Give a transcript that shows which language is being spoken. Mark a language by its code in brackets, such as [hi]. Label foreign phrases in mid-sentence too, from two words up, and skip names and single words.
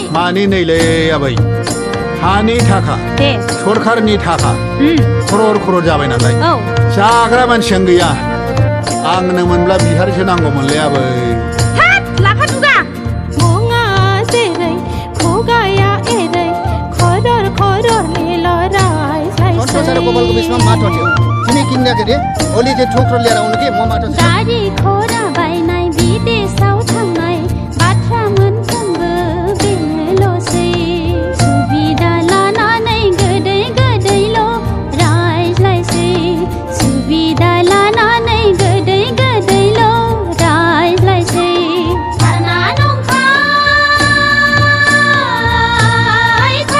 [brx] मानि नैलै आबै हानि थाखा सरखारनि थाखा खरर जाबाय नालाय जाग्रा मानसियानो गैया आंनो मोनब्ला बिहारसो नांगौमोनलै आबै लाफा दुगा मुङा जेरै खुगाया एरै खरर निलराय [ne] संसार गोपालको बिचमा माटो थियो तिमी किन्दाखेरि ओली चाहिँ ठोक्रो लिएर आउनु के म माटो [brx] गाडी घोडा बाइनाय विदेशआव थांनाय बाथ्रा मोनफ्रोमबो बेनोल'सै सुबिदा लानानै गोदैल' रायज्लायसै सुबिदा लानानै गोदैल' रायज्लायसै थारना नंखाय